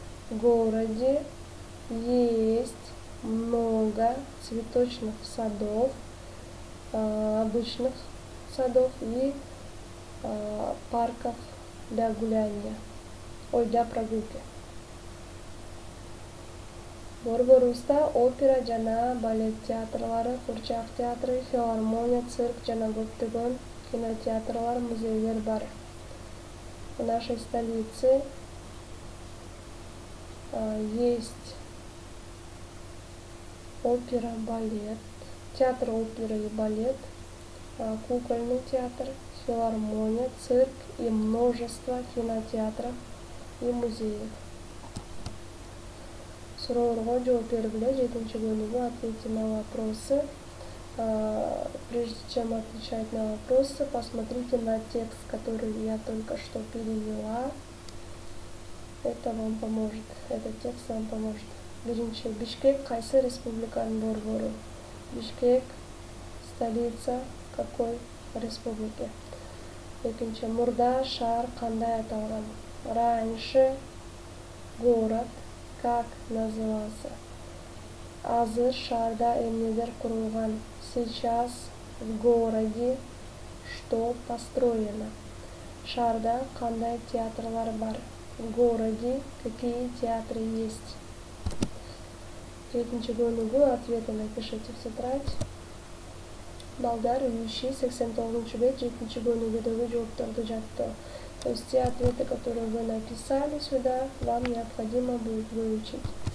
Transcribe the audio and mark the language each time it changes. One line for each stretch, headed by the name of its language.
Russian: В городе есть много цветочных садов, обычных садов и парков для гуляния, для прогулки.
Kyrgyz: Борборубузда опера жана балет театрлары, курчак театры, филармония, цирк жана көптөгөн кинотеатрлар, музейлер бар.
Russian: В нашей столице есть опера, балет, театр оперы и балет, кукольный театр, филармония, цирк и множество кинотеатров и музеев.
Kyrgyz: Суроолорго жооп бергиле. 7-чү көнүгүү
Russian: ответьте на вопросы. Прежде чем отвечать на вопросы, посмотрите на текст, который я только что перевела. Это вам поможет. Этот текст вам поможет.
Kyrgyz: Биринчи. Бишкек кайсы республиканын борбору?
Russian: Бишкек столица какой республики?
Kyrgyz: Экинчи, мурда шаар кандай аталган?
Russian: Раньше город как назывался?
Kyrgyz: Азыр шаарда эмнелер курулган?
Russian: Сейчас в городе что построено?
Kyrgyz: Шаарда кандай театрлар бар?
Russian: В городе какие театры есть?
Kyrgyz: Третинчи бөлүгү
Russian: ответы напишите в тетрадь.
Kyrgyz: Балдар үйүши 89 бет 7 бөлүгүдөгү жоопторду жаттоо.
Russian: То есть те ответы, которые вы написали сюда, вам необходимо будет выучить.